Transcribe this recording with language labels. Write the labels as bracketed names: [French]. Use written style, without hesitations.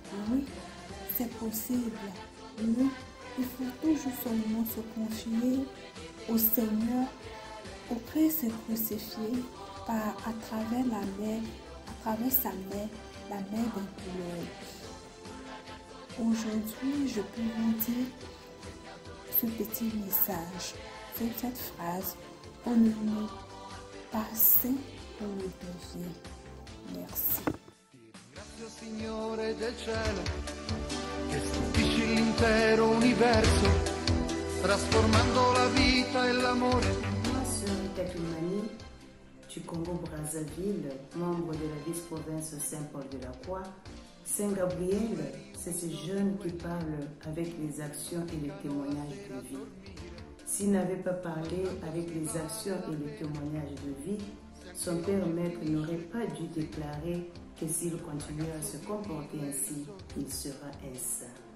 [French] Oui, c'est possible. Mais il faut toujours seulement se confier au Seigneur, au Christ crucifié, à travers la mer, à travers sa mère, la mère des douleurs. Aujourd'hui, je peux vous dire ce petit message, cette phrase: on ne nous pas saint, on le devient. Merci. [Italian] Grazie Signore del cielo, che stupisci l'intero universo, trasformando la vita e l'amore. [French] Sœur Katumani du Congo-Brazzaville, membre de la vice-province Saint-Paul de la Croix, Saint Gabriel, c'est ce jeune qui parle avec les actions et les témoignages de vie. S'il n'avait pas parlé avec les actions et les témoignages de vie, son père maître n'aurait pas dû déclarer que s'il continue à se comporter ainsi, il sera un saint.